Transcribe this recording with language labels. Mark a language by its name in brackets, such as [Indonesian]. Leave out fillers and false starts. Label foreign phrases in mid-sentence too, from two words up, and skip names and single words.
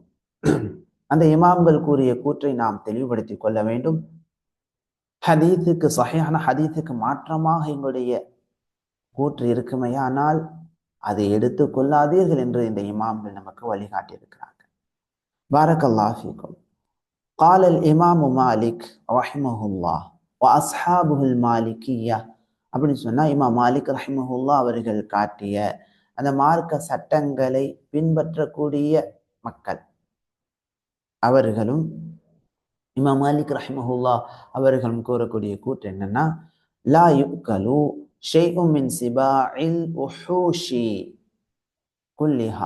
[Tamil] அந்த இமாம்கள் கூறிய கூற்றை நாம் தெளிவுபடுத்திக் கொள்ள வேண்டும். ஹதீஸுக்கு, சஹீஹான ஹதீஸுக்கு மாற்றமாக எங்களுடைய கூற்று இருக்குமையானால் அதை எடுத்து கொள்ளாதீர்கள் என்று இந்த இமாம்கள் நமக்கு வழிகாட்டியிருக்கிறாங்க. [Arabic] بارك الله فيكم. قال الإمام مالك رحمه الله وأصحابه المالكية. [Tamil] அப்படின்னு சொன்னா இமாம் மாலிக் ரஹிமஹுல்லா அவர்கள் காட்டிய அந்த மார்க்க சட்டங்களை பின்பற்றக்கூடிய மக்கள் அவர்களும் இமாம் மாலிக் ரஹிமஹுல்லா அவர்களும் கூறக்கூடிய கூற்று என்னன்னா, [Arabic] لا يؤكل شيء من سباع الوحوش كلها.